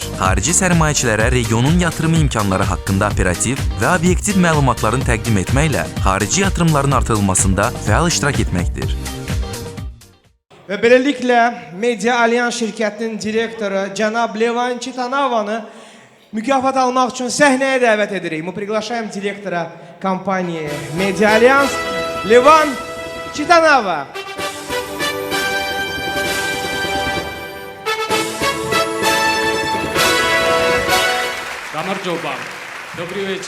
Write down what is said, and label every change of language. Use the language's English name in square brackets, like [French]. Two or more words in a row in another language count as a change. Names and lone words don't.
[Azerbaijani] Xarici sərmayəçilərə regionun yatırım imkanları haqqında operativ və obyektiv məlumatların təqdim etməklə xarici yatırımların artırılmasında fəal iştirak etməkdir. Və beləliklə Media Alliance şirkətinin direktoru cənab Levan Çitanavanı mükafat almaq üçün səhnəyə dəvət edirik. [Russian] Мы приглашаем директора компании Media Alliance Levan Çitanava. Дамар Джобан. Добрый вечер.